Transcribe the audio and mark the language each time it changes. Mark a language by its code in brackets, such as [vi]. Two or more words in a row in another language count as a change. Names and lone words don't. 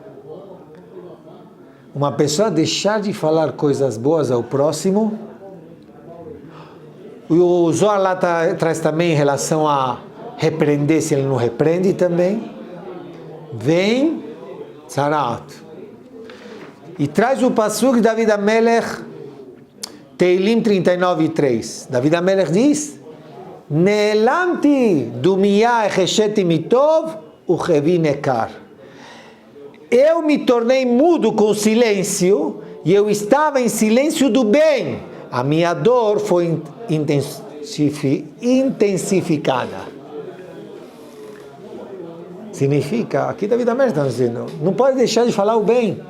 [pt] Uma pessoa deixar de falar coisas boas ao próximo. O Zohar lá traz também em relação a repreender, se ele não repreende também. Vem Tzarat. E traz o Pasuk de David HaMelech, Teilim 39:3. [he] David HaMelech [pt] diz: [he] נאלמתי דומיה החשיתי מטוב וכאבי נעכר. [pt] Eu me tornei mudo com silêncio e eu estava em silêncio do bem. A minha dor foi intensificada. Significa, aqui David HaMelech está dizendo, não pode deixar de falar o bem.